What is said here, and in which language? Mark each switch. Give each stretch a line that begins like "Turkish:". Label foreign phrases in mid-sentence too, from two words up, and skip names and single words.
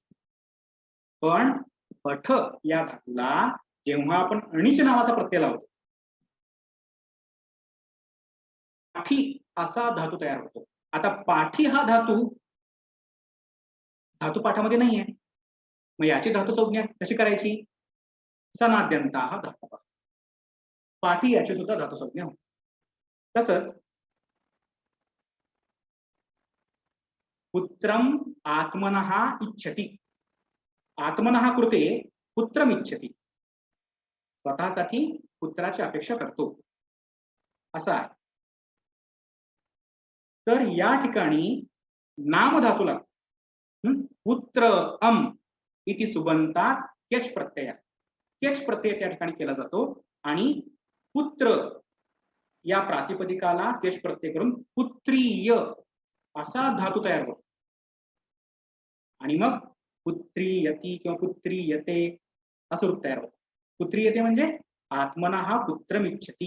Marathi: पण पठ या धातूला जेव्हा आपण अणिच नावाचा प्रत्यय लावतो पाठी असा धातू तयार होतो. आता पाठी हा धातू धातू पाठामध्ये नाहीये, मग याची धातू संज्ञा कशी करायची?
Sanskrit: सनाद्यंता धातू.
Marathi: पाठी याची सुद्धा धातू संज्ञा होती.
Sanskrit: तसंच पुत्रम आत्मनः इच्छति. आत्मनः कृते पुत्रम इच्छति.
Marathi: स्वतःसाठी पुत्राची अपेक्षा करतो असा आहे. तर या ठिकाणी नाम धातू लागतो.
Sanskrit: पुत्र अम इति सुबंतात केच प्रत्यय.
Marathi: केच प्रत्यय त्या ठिकाणी केला जातो आणि पुत्र या प्रातिपदिकाला केच प्रत्यय करून पुत्रीय असा धातू तयार होतो. आणि मग पुत्रीयती किंवा पुत्रीयते असं रूप तयार होतं.
Sanskrit: पुत्रीयते म्हणजे आत्मनः पुत्रमिच्छति.